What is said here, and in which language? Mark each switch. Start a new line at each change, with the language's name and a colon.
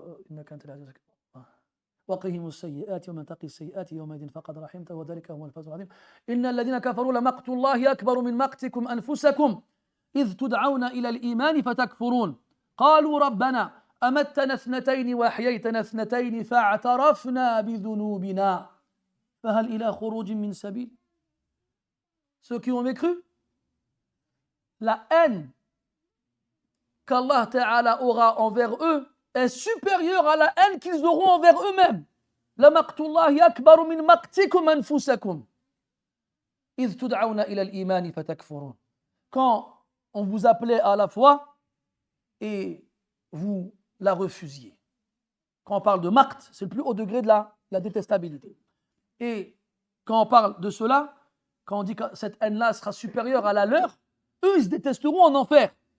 Arabic: innaka antal aziz وقهم السيئات ومن تقي السيئات يومئذ فقد رحمته وذلك هو الفوز العظيم إن الذين كفروا لمقت الله أكبر من مقتكم أنفسكم إذ تدعون إلى الإيمان فتكفرون قالوا ربنا أمتنا اثنتين وأحييتنا اثنتين فاعترفنا بذنوبنا فهل إلى خروج من سبيل.
French: Ceux qui ont mécru, la haine qu'Allah Ta'ala aura envers eux est supérieure à la haine qu'ils auront envers eux-mêmes.
Arabic: La maqtullahi akbaru min maqtikum anfusakum. إذ تدعون إلى الإيمان فتكفرون.
French: Quand on vous appelait à la foi et vous la refusiez. Quand on parle de maqt, c'est le plus haut degré de la détestabilité. Et quand on parle de cela, quand on dit que cette haine-là sera supérieure à la leur, eux, ils se détesteront en enfer.